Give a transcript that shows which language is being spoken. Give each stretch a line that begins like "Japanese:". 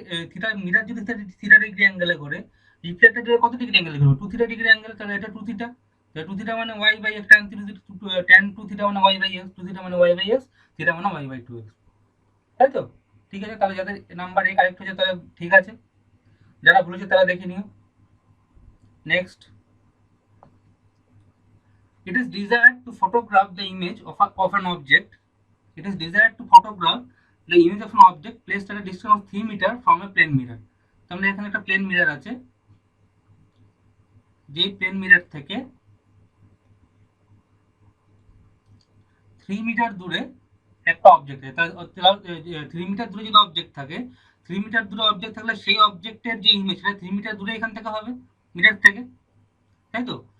Bangla: Theta mirror যদি theta degree অ্যাঙ্গেলে ঘোরে, রিফ্লেক্টেড রে কত ডিগ্রি অ্যাঙ্গেলে ঘুরবে? 2 থিটা ডিগ্রি অ্যাঙ্গেলে, তাহলে এটা 2 থিটা, তাহলে 2 থিটা মানে y by x, tan 2 theta মানে y বাই x, 2 থিটা মানে y বাই x, থিটা মানে y বাই 2x, তাই তো? ঠিক আছে, তাহলে যাদের নাম্বার এ কারেক্ট হয়েছে তাহলে ঠিক আছে, যারা ভুলেছে তারা দেখে নিও।
English: Next, it is desired to photograph the image of an object. It is desired to photograph the image of an object placed at a distance of 3 meter from a plane mirror.
Bangla: তাহলে এখানে একটা plane mirror আছে, যে plane mirror থেকে 3 metre দূরে একটা object আছে, তাহলে 3 মিটার দূরে যদি অবজেক্ট থাকে, 3 মিটার দূরে অবজেক্ট থাকলে সেই অবজেক্টের যে ইমেজ, সেটা 3 মিটার দূরে এখান থেকে হবে, মিরর থেকে, তাই তো?